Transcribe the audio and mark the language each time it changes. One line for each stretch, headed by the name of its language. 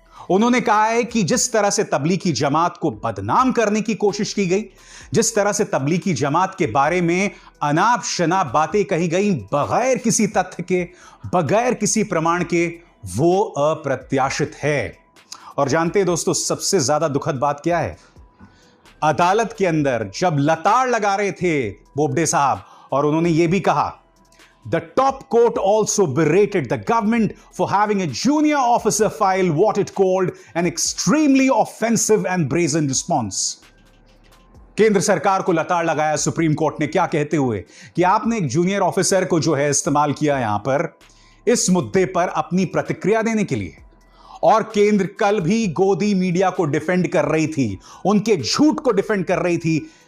Hindi: उन्होंने कहा है कि जिस तरह से तबलीगी जमात को बदनाम करने की कोशिश की गई, जिस तरह से तबलीगी जमात के बारे में अनाप शनाप बातें कही गई बगैर किसी तथ्य के, बगैर किसी प्रमाण के, वो अप्रत्याशित है। और जानते हैं दोस्तों, सबसे ज्यादा दुखद बात क्या है? अदालत के अंदर जब लताड़ लगा रहे थे बोबडे साहब, और उन्होंने यह भी कहा,
English: the top court also berated the government for having a junior officer file what it called an extremely offensive and brazen response.
Hindi: केंद्र सरकार को लताड़ लगाया सुप्रीम कोर्ट ने, क्या कहते हुए कि आपने एक जूनियर ऑफिसर को जो है इस्तेमाल किया यहां पर इस मुद्दे पर अपनी प्रतिक्रिया देने के लिए। और केंद्र कल भी गोदी मीडिया को डिफेंड कर रही थी, उनके झूठ को डिफेंड कर रही थी।